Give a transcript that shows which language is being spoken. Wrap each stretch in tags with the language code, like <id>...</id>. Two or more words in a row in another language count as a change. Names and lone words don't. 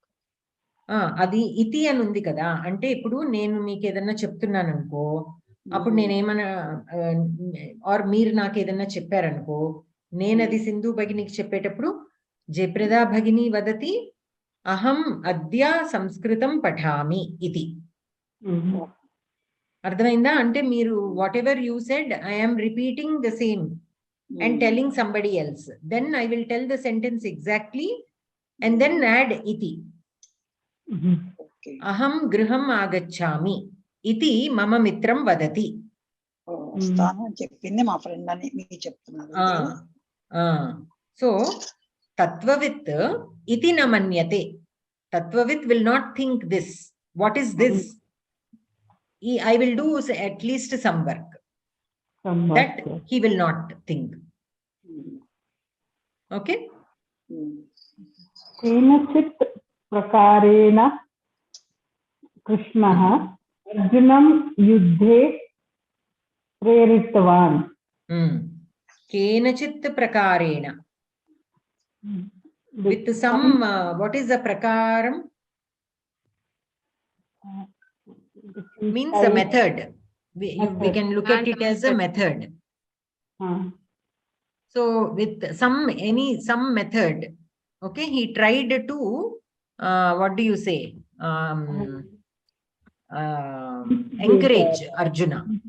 <te>అది ఇతి అని ఉంది కదా, అంటే ఇప్పుడు నేను మీకు ఏదన్నా చెప్తున్నాను అనుకో, అప్పుడు నేనేమన్నా ఆర్ మీరు నాకు ఏదన్నా చెప్పారనుకో, నేను అది సింధు భగినికి చెప్పేటప్పుడు</te> <sa>జయప్రదా భగిని వదతి అహం అద్య సంస్కృతం పఠామి</sa> <te>ఇది. అర్థమైందా? అంటే మీరు</te> <en>what ever you said I am repeating the same and telling somebody else. Then I will tell the sentence exactly and then add iti.</en> <sa>अहं गृहम् आगच्छामि इति मम मित्रं वदति.</sa> <te>స్థానం చెప్పింది మా ఫ్రెండ్ అని మీకు చెప్తున్నారు.</te> <sa>So तत्त्ववित् इति न मन्यते.</sa> <en>Tatvavit will not think this. What is this? I will do at least some work. That he will not think. Okay.</en> <sa>केनचित् प्रकारेण कृष्णः अर्जुनं युद्धे प्रेरितवान्. केनचित् प्रकारेण.</sa> <en>With some, what is the prakaram? Means a method. We can look at it as a method. So with some method, okay, he tried to what do you say, encourage Arjuna</en>